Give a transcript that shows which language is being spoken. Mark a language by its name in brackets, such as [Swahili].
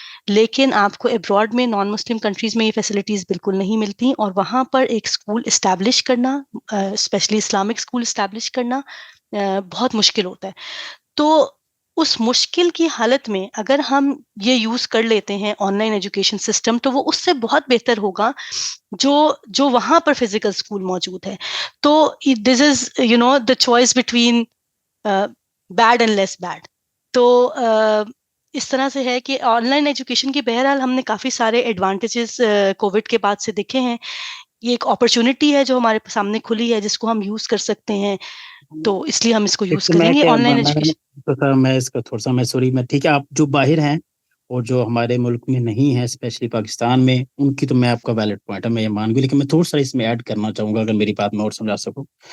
[Urdu] لیکن آپ کو ابراڈ میں نان مسلم کنٹریز میں یہ فیسلٹیز بالکل نہیں ملتی، اور وہاں پر ایک اسکول اسٹیبلش کرنا، اسپیشلی اسلامک اسکول اسٹیبلش کرنا بہت مشکل ہوتا ہے. تو اس مشکل کی حالت میں اگر ہم یہ یوز کر لیتے ہیں آن لائن ایجوکیشن سسٹم، تو وہ اس سے بہت بہتر ہوگا جو وہاں پر فزیکل اسکول موجود ہے. [English] تو this is the choice between bad and less bad. [Urdu] تو اس طرح سے ہے کہ آن لائن ایجوکیشن کی بہرحال ہم نے کافی سارے ایڈوانٹیجز کووڈ کے بعد سے دیکھے ہیں. یہ ایک اپرچونٹی ہے جو ہمارے سامنے کھلی ہے، جس کو ہم یوز کر سکتے ہیں، تو اس لیے ہم اس کو یوز کریں گے آن لائن ایجوکیشن. میں اس کا تھوڑا سا میں سوری میں ٹھیک ہے، آپ جو باہر ہیں اور جو ہمارے ملک میں نہیں ہیں اسپیشلی پاکستان میں، ان کی تو میں آپ کا ویلڈ پوائنٹ ہے، میں یہ مان گئی، لیکن میں تھوڑا سا اس میں ایڈ کرنا چاہوں گا اگر میری بات میں اور سمجھا سکوں.